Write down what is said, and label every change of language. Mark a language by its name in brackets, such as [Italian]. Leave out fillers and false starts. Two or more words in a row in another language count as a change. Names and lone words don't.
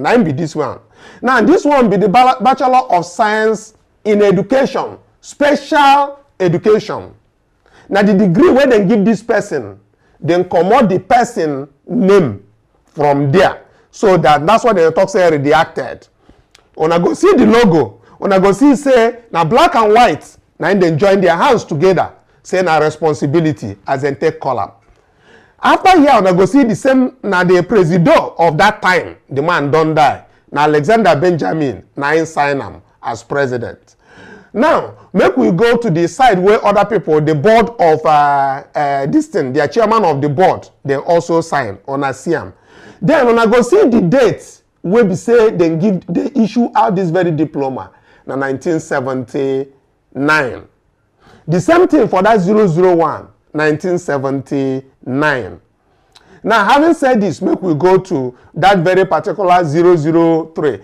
[Nigerian Pidgin] Now be this one. Now this one be the Bachelor of Science in Education, Special Education. Now the degree where they give this person, then come out the person name from there. So that's what they talk say redacted. Una go see the logo. Una go see say na black and white. Now they join their hands together. Say na responsibility as they take column. After here, una go see the same na the president of that time. The man don't die. Na Alexander Benjamin na him sign am as president. Now make we go to the side where other people, the board of this thing, their chairman of the board, they also sign. Una see am. Then una go see the date wey be say they issue out this very diploma na 1979. The same thing for that 001, 1979. Now, having said this, make we go to that very particular 003.